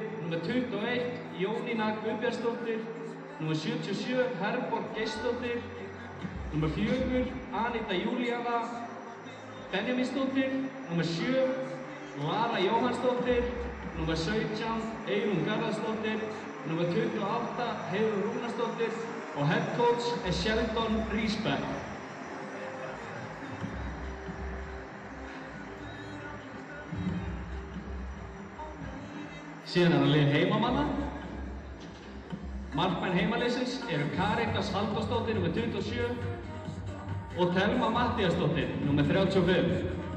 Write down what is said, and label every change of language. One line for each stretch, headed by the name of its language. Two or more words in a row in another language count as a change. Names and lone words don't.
Icelandic: nummer 21, Jónína Guðbjartsdóttir, nummer 77, Herborg Geirsdóttir, nummer 4, Anita Júlíana Benjamínsdóttir, nummer 7, Lara Jóhannsdóttir, nummer 17, Eyrún Garðarsdóttir, nummer 28, Heiður Rúnarsdóttir og
English: head coach
Icelandic: er Sheldon Riesbeck. Síðan er það lið heimamanna. Markmenn heimaliðsins eru Karitas Halldórsdóttir, nummer 27 og Thelma Matthíasdóttir, nummer 35.